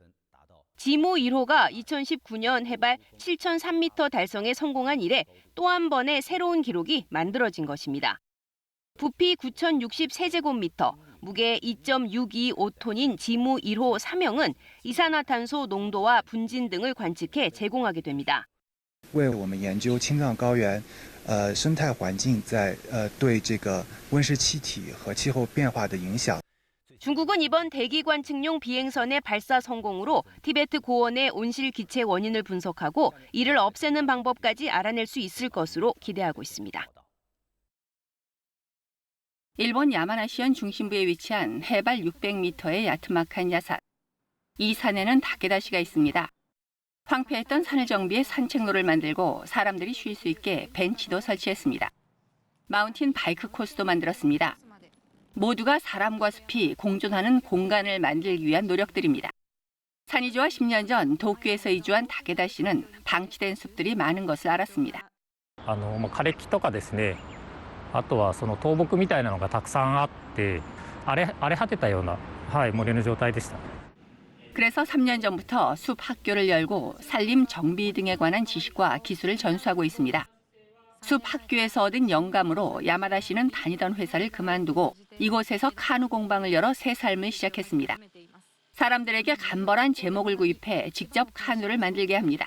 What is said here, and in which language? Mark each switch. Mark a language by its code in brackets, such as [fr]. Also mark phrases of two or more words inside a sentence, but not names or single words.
[ko] 지무 1호가 2019년 해발 7,003m 달성에 성공한 이래 또 한 번의 새로운 기록이 만들어진 것입니다. 부피 9,060세제곱미터, 무게 2.625톤인 지무 1호 3형은 이산화탄소 농도와 분진 등을 관측해 제공하게 됩니다. [zh] 为我们研究青藏高原生态环境在对这个温室气体和气候变化的影响。 [ko] 중국은 이번 대기 관측용 비행선의 발사 성공으로 티베트 고원의 온실 기체 원인을 분석하고 이를 없애는 방법까지 알아낼 수 있을 것으로 기대하고 있습니다. 일본 야마나시현 중심부에 위치한 해발 600m의 야트막한 야산. 이 산에는 다케다시가 있습니다. 황폐했던 산을 정비해 산책로를 만들고 사람들이 쉴 수 있게 벤치도 설치했습니다. 마운틴 바이크 코스도 만들었습니다. 모두가 사람과 숲이 공존하는 공간을 만들기 위한 노력들입니다. 산이지와 10년 전 도쿄에서 이주한 다케다 씨는 방치된 숲들이 많은 것을 알았습니다. [ja] 枯れ木とかですね、あとはその倒木みたいなのがたくさんあって荒れ果てたような森の状態でした。 [ko] 그래서 3년 전부터 숲 학교를 열고 산림 정비 등에 관한 지식과 기술을 전수하고 있습니다. 숲 학교에서 얻은 영감으로 야마다 씨는 다니던 회사를 그만두고 이곳에서 카누 공방을 열어 새 삶을 시작했습니다. 사람들에게 간벌한 제목을 구입해 직접 카누를 만들게 합니다.